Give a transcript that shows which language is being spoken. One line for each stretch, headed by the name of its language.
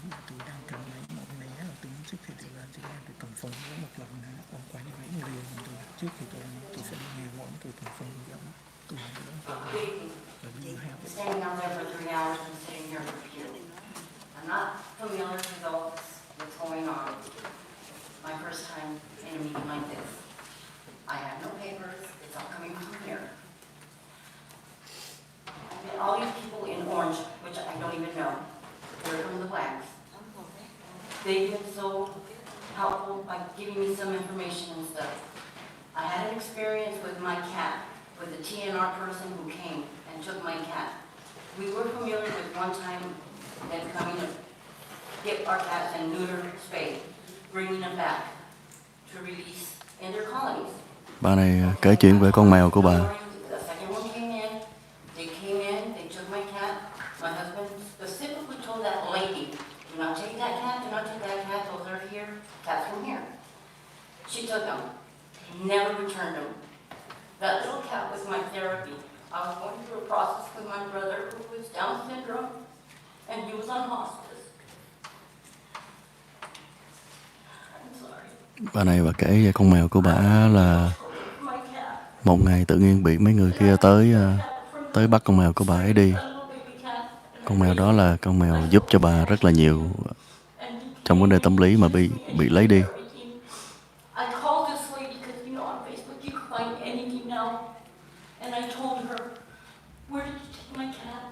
English: tôi đang cần lấy một né là tôi muốn trước thì tôi làm cho em tôi cầm phân với một lần nữa còn quay như vậy một liền tôi trước thì tôi sẽ đi nghe mỗi tôi cầm phân giống tôi làm cái đó Standing out there for 3 hours and sitting here with you. I'm not familiar with all that's going on. My first time in a meeting like this. I have no papers, it's all coming from here. And all these people in orange, which I don't even know, they're from the blacks. They've been so helpful by giving me some information and stuff. I had an experience with my cat, with the TNR person who came and took my cat. We were familiar with one time them coming to get our cats and neuter, spay, bringing them back to release in their colonies.
Vietnamese: Bà này kể chuyện về con mèo của bà.
English: The second one came in, they took my cat. My husband specifically told that lady, do not take that cat, those are here, cats from here. She took them, never returned them. That little cat was my therapy. I was going through a process with my brother who was Down syndrome, and he was on hospice. I'm sorry.
Vietnamese: Bà này bà kể về con mèo của bà là một ngày tự nhiên bị mấy người kia tới bắt con mèo của bà ấy đi. Con mèo đó là con mèo giúp cho bà rất là nhiều trong vấn đề tâm lý mà bị lấy đi.
English: I called this lady because, you know, on Facebook you can find anything now. And I told her, where did you take my cat?